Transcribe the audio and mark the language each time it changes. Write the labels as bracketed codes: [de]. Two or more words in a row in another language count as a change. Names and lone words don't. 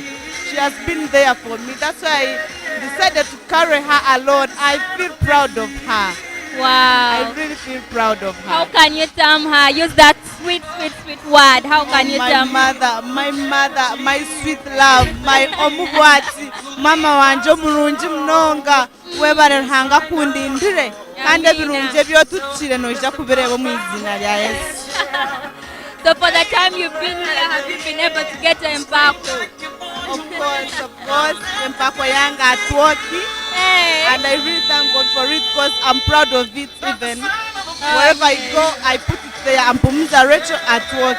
[en] She has been there for me. That's why I decided to carry her alone. I feel proud of her. Wow. I really feel proud of her. How can you term her? Use that sweet, sweet, sweet word. How can you term my mother, my sweet love, my [nyn] omugwati, mama wanje omulungi munonga, webale ruhanga kundindire kandi ebirungi ebyotuttire noija kubireba mu izina lya Yesu. [en] So for the time you've been here, have you been able to get an empako? Of course, [nyn] empako yanga [en] at work. And I really thank God for it because I'm proud of it even. Wherever I go, I put it there. I'm Ampumuza Rachel at work.